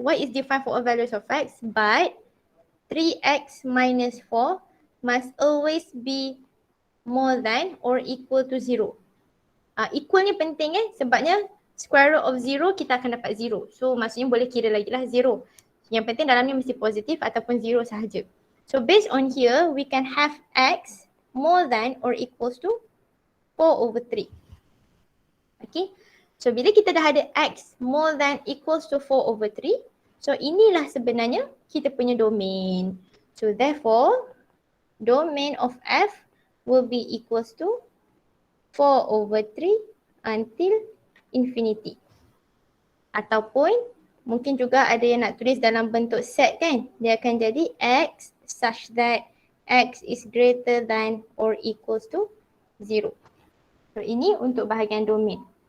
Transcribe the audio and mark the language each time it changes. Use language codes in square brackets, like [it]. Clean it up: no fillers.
[en] Y is defined for all values of x, but 3x minus 4 must always be more than or equal to 0. [ms] Equal ni penting sebabnya [en] square root of 0 [ms] kita akan dapat 0. So maksudnya boleh kira lagi lah 0. Yang penting dalam ni mesti positif ataupun 0 sahaja. [en] So based on here, we can have x more than or equals to 4/3. Okay. [ms] So bila kita dah ada [en] x more than equals to 4/3, [ms] so inilah sebenarnya kita punya domain. [en] So therefore, domain of f will be equals to 4/3 until infinity. [ms] Ataupun mungkin juga ada yang nak tulis dalam bentuk set kan. Dia akan jadi [en] X such that X is greater than or equals to 0. [ms] So ini untuk bahagian domain.